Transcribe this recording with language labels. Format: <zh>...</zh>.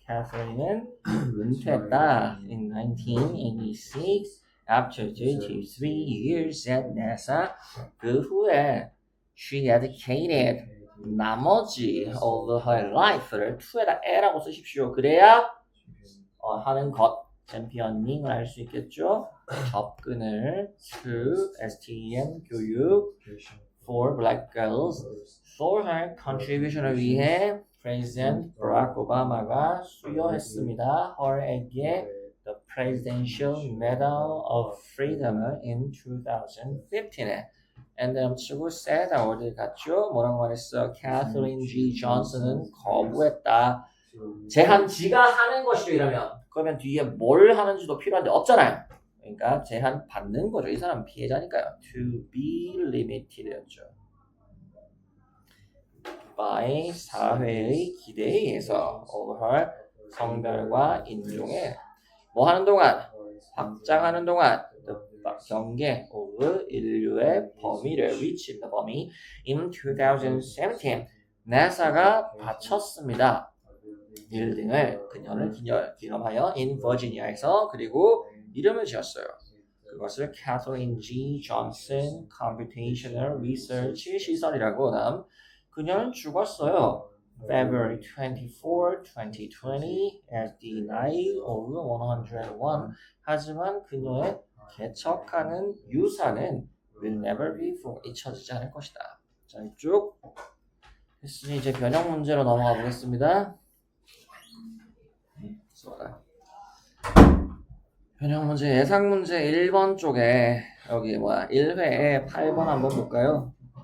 <en>Catherine은 은퇴했다. In 1986 after 33 years at NASA.</en> <ko>그 후에</ko> <en>she dedicated</en> <ko>나머지</ko> <en>of her life</en> <ko>를 to에다 에라고 쓰십시오. 그래야 하는 것 챔피언닝을 할 수 있겠죠.</ko> <en>접근을 to STEM 교육 for black girls for her contribution을 위해 President Barack Obama가 수여했습니다. her에게 the Presidential Medal of Freedom을 in 2015에 and then 치고 said</en> <ko>어디 갔죠? 뭐라고 말했어? Katherine G. Johnson은 거부했다. 제한 지가 하는 것이죠. 이러면 그러면 뒤에 뭘 하는지도 필요한데 없잖아요. 그러니까 제한 받는 거죠. 이 사람은 피해자니까요.</ko> <en>To be limited였죠. by</en> <ko>사회의 기대에 의해서</ko> <en>of her</en> <ko>성별과 인종에 뭐 하는 동안? 확장하는 동안 경계 of 인류의 범위를 reach 범위</ko> <en>in 2017</en> <ko>NASA가 바쳤습니다. 빌딩을 그녀를 기념하여</ko> <en>in Virginia</en> <ko>에서 그리고 이름을 지었어요. 그것을 Katherine G. Johnson Computational Research 시설이라고. 다음 그녀는 죽었어요.</ko> <en>February 24, 2020 at the age of 101</en> <ko>하지만 그녀의 개척하는 유산은</ko> <en>will never be</en> <ko>잊혀지지 않을 것이다. 자, 이쪽 했으니 이제 변형 문제로 넘어가 보겠습니다. 변형 문제 예상 문제 1번 쪽에 여기 1회에 8번 한번 볼까요?</ko>